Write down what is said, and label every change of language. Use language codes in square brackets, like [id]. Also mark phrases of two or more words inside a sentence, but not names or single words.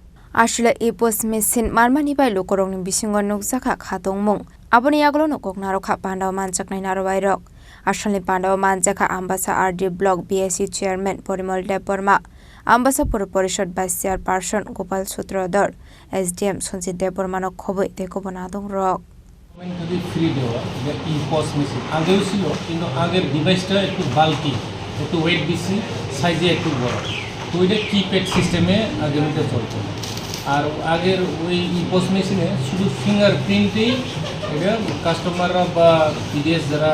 [trp] Ashla [en] ipos mesin [trp] marmani bai lokorong ni bisingon nukjaka khatong mung aboni aglo nokok naro kha pandaw manchak nai naro bai rok ashli pandaw manjaka ambasha RD block PSC chairman Pormul Debbarma ambasha pur parisad [en] vice chairperson [trp] Gopal Sutrodhar SDM Sonjit Debbarma no khobi de kubun adong rok [bn] ফ্রি দেওয়া এটা [en] ePoS machine [bn] আগেও ছিল কিন্তু আগের ডিভাইসটা একটু বাল্কি একটু ওয়েট বেশি সাইজে একটু বড় তো ওইটা [en] keypad system [bn] আগের ওইটা চলতো আর আগের ওই [en] ePoS machine [bn] শুধু ফিঙ্গারপ্রিন্টেই এটা কাস্টমাররা বা পিডিএস যারা